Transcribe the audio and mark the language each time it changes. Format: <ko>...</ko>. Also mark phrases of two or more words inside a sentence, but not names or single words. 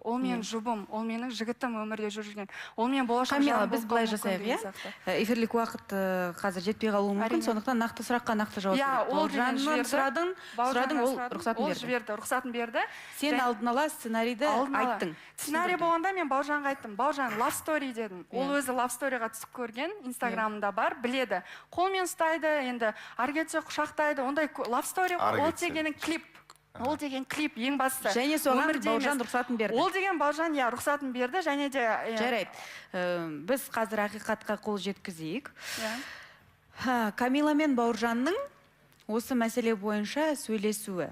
<kk>Ол менің жұбым, ол менің жігітім өмірде жүрген. Ол мен болашақ Камила, біз былай жасайық, эфирлік уақыт қазір жетпей қалуы мүмкін, сондықтан нақты сұраққа нақты жауап береді. Бауыржаннан сұрадың, ол рұқсатын берді. Сен алдын ала сценарийді айттың. Сценарий болғанда мен Бауыржанға айттым. Бауыржан,</kk> <en>love story</en> <kk>дедім. Ол өзі love storyға түсіп көрген, инстаграмында бар, біледі. Қолмен ұстайды, енді аргетсе құшақтайды, ондай</kk> <en>love story,</en> <kk>ол дегенің клип. Ол деген клип ең бастысы. Және соған Бауыржан рұқсатын берді. Ол деген Бауыржан рұқсатын берді, және де... Жарайды. Біз қазір ақиқатқа қол жеткізейік. Камила мен Бауыржанның осы мәселе бойынша сөйлесуі.</kk>